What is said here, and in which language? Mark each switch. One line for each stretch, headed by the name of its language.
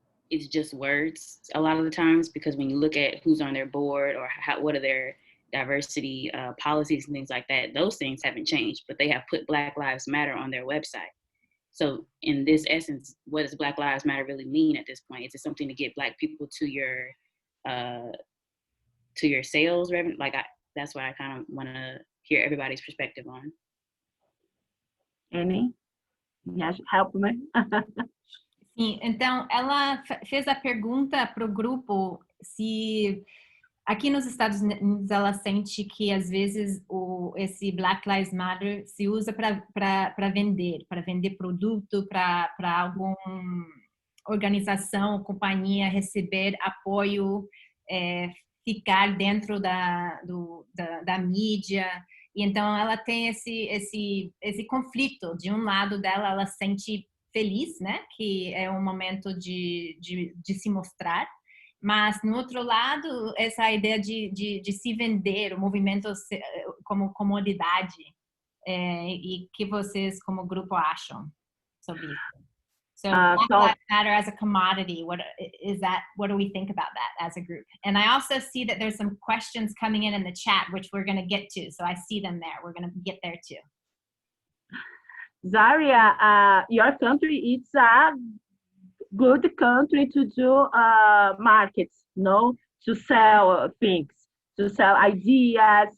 English: it's just words a lot of the times, because when you look at who's on their board or what are their diversity policies and things like that, those things haven't changed, but they have put Black Lives Matter on their website. So in this essence, what does Black Lives Matter really mean at this point? Is it something to get Black people to your sales revenue? That's what I kind of want to hear everybody's perspective on. Annie, help me.
Portuguese: Sim, então ela fez a pergunta para o grupo se aqui nos Estados Unidos ela sente que às vezes esse Black Lives Matter se usa para vender produto, para alguma organização, companhia receber apoio, ficar dentro da mídia. E então ela tem esse conflito. De um lado dela, ela se sente feliz, né, que é um momento de se mostrar, mas no outro lado essa ideia de se vender, o movimento como comodidade, e que vocês como grupo acham sobre isso?
English: So Black Lives Matter as a commodity, what do we think about that as a group? And I also see that there's some questions coming in the chat, which we're going to get to. So I see them there. We're going to get there too. Zaria, your country is a good country to do markets, to sell things, to sell ideas.